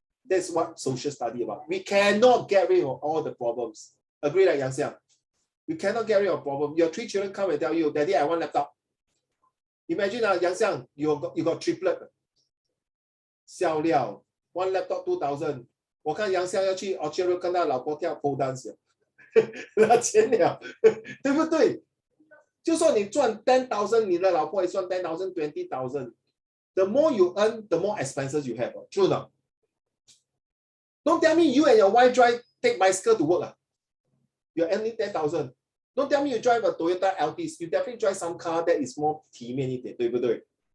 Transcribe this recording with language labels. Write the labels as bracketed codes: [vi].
[en] That's what social study about. We cannot get rid of all the problems. Agree, like Yang Xiang? We cannot get rid of problem. Your 3 children come and tell you, Daddy, I want laptop. Imagine Yang Xiang, you got triplet. 笑料 one laptop 2,000。 [zh] 我看杨香要去 Orchard 跟他老婆跳 pole dance， 拿钱了，对不对？就说你赚 10,000， 你的老婆也赚 10,000 20,000。 [en] The more you earn, the more expenses you have. True not? Don't tell me you and your wife take bicycle to work. You're earning 10,000. Don't tell me you drive a Toyota Altis. You definitely drive some car that is more [zh] 体面一点，对不对？